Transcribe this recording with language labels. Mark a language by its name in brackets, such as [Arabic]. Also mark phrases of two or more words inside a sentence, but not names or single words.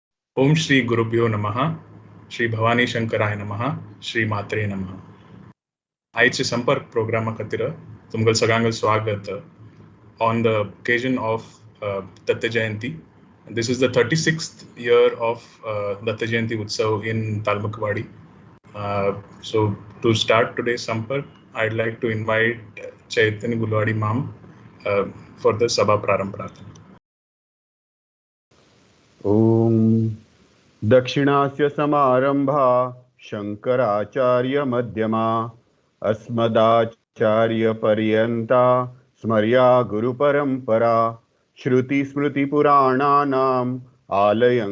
[Sanskrit] ओम श्री गुरुभ्यो नमः. श्री भवानी शंकराय नमः. श्री मात्रे नमः. [Konkani] आयचे संपर्क प्रोग्राम खातीर तुमकां सगळ्यांक स्वागत. [English] On the occasion of Datta Jayanti, this is the 36th year of Datta Jayanti Utsav in Talmakawadi. So to start today's Sampark, I'd like to invite Chaitanya Gulwadi Ma'am for the Sabha Prarambh Prarthana. [Sanskrit] ओम दक्षिणास्य समारंभा शंकराचार्य मध्यमा अस्मदाचार्य पर्यंता स्मर्या गुरु परंपरा श्रुति स्मृति पुराणानाम आलयं